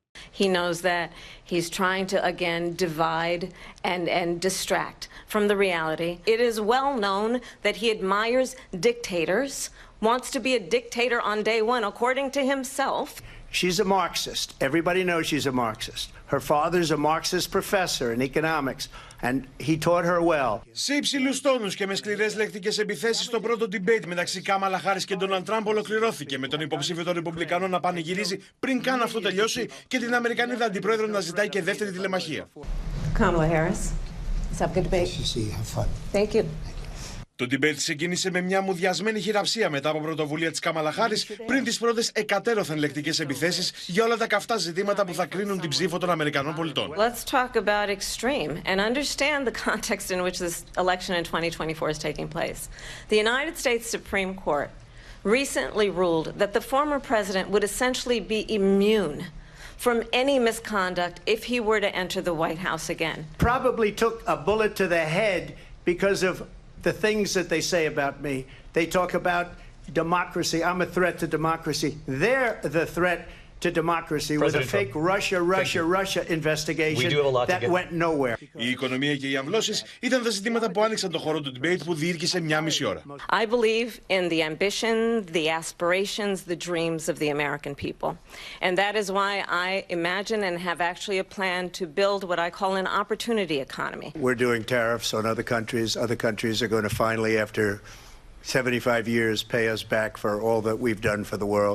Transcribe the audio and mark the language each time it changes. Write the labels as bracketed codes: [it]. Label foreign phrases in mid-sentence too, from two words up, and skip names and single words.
[en] He knows that he's trying to, again, divide and distract from the reality. It is well known that he admires dictators, wants to be a dictator on day one, according to himself. She's a Marxist. Everybody knows she's a Marxist. Her father's a Marxist professor in economics, and he taught her well. [el] Σε υψηλούς τόνους και με σκληρές λεκτικές επιθέσεις, το πρώτο debate μεταξύ Κάμαλα Χάρις και Ντόναλντ Τράμπ ολοκληρώθηκε, με τον υποψήφιο των Ρεπουμπλικανών να πανηγυρίζει πριν καν αυτό τελειώσει και την Αμερικανίδα αντιπρόεδρο να ζητάει και δεύτερη τηλεμαχία. [en] Kamala Harris, let's have a good debate. Have fun. Thank you. [el] Το debate ξεκίνησε με μια μουδιασμένη χειραψία μετά από πρωτοβουλία της Κάμαλα Χάρις πριν τις πρώτες εκατέρωθεν λεκτικές επιθέσεις για όλα τα καυτά ζητήματα που θα κρίνουν την ψήφο των Αμερικανών πολιτών. [en] Let's talk about extreme and understand the context in which this election in 2024 is taking place. The United States Supreme Court recently ruled that the former president would essentially be immune from any misconduct if he were to enter the White House again. Probably took a bullet to the head because of the things that they say about me. They talk about democracy. I'm a threat to democracy. They're the threat to democracy with a fake Russia investigation that went nowhere. [el] Η οικονομία και οι αμβλώσεις ήταν τα ζητήματα που άνοιξαν το χώρο του debate που διήρκησε μια μισή ώρα. [en] I believe in the ambition, the aspirations, the dreams of the American people. And that is why I imagine and have actually a plan to build what I call an opportunity economy. We're doing tariffs on other countries. Other countries are going to finally, after 75 years, pay us back for all that we've done for the world.